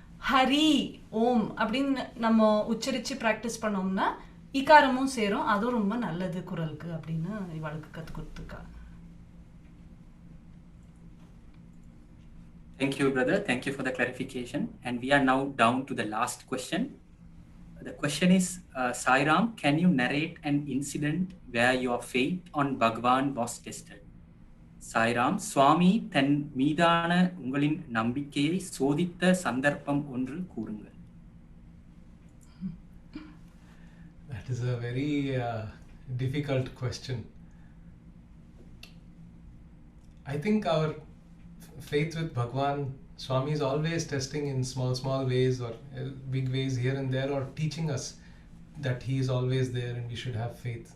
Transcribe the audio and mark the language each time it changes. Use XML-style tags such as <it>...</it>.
<ta>ஹரி ஓம் அப்படின்னு நம்ம உச்சரித்து ப்ராக்டிஸ் பண்ணோம்னா ஈகாரமும் சேரும். அதுவும் ரொம்ப நல்லது குரலுக்கு அப்படின்னு இவாளுக்கு கற்றுக் கொடுத்துருக்கா.</ta> <en>Thank you, brother. Thank you for the clarification. And we are now down to the last question. The question is, Sai Ram, can you narrate an incident where your faith on Bhagwan was tested?</en> <ta>Sai Ram, Swami தன் மீதான உங்களின் நம்பிக்கையை சோதித்த சந்தர்ப்பம் ஒன்று கூறுங்கள்.</ta> <en>That is a very difficult question. I think our faith with Bhagwan, Swami is always testing in small ways or big ways here and there, or teaching us that he is always there and we should have faith.</en>